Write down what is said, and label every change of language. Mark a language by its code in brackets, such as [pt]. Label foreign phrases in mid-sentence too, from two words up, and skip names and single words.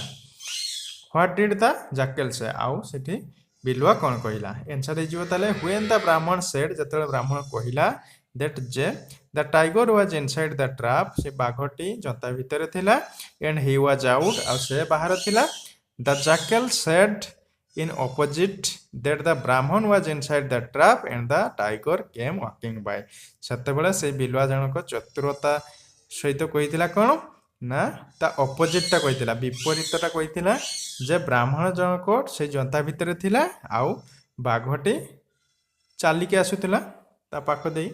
[en] what did the jackal say? [or] ଆଉ ସେଠି ବିଲୁଆ କ'ଣ କହିଲା? ଆନ୍ସର ହେଇଯିବ ତାହେଲେ [en] when the brahman said, [or] ଯେତେବେଳେ ବ୍ରାହ୍ମଣ କହିଲା ଦ୍ୟାଟ୍ ଯେ [en] the tiger was inside the trap, [or] ସେ ବାଘଟି ଜନ୍ତା ଭିତରେ ଥିଲା, [en] and he was out, [or] ଆଉ ସେ ବାହାରେ ଥିଲା। [en] the jackal said in opposite that the brahman was inside the trap and the tiger came walking by. [or] ସେତେବେଳେ ସେ ବିଲୁଆ ଜଣକ ଚତୁରତା ସହିତ କହିଥିଲା କ'ଣ ନା ତା ଅପୋଜିଟଟା କହିଥିଲା, ବିପରୀତଟା କହିଥିଲା ଯେ ବ୍ରାହ୍ମଣ ଜଣକ ସେ ଜନ୍ତା ଭିତରେ ଥିଲା ଆଉ ବାଘଟି ଚାଲିକି ଆସୁଥିଲା ତା ପାଖ ଦେଇ।